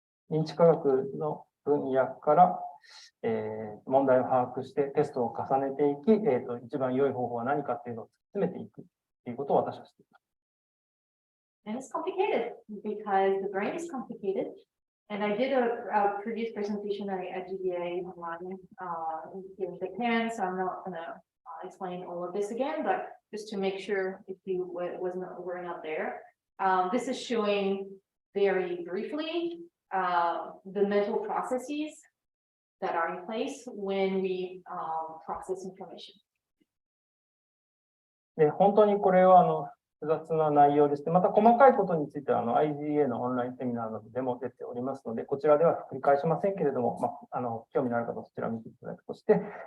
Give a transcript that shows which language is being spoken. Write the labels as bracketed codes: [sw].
[ja] 認知科学の分野から、問題を把握してテストを重ねていき、一番良い方法は何かっていうのを突き詰めていくということを私はしています。 [en] And it's complicated because the brain is complicated. And I did a previous presentation at GBA online here in Japan, so I'm not going to explain all of this again, but just to make sure if you were not there. This is showing very briefly the mental processes that are in place when we process information. [ja] で、本当にこれは複雑な内容でして、また細かいことについてはIGA のオンラインセミナーなどでも出ておりますので、こちらでは繰り返しませんけれども、興味のある方はそちらを見ていただくとして、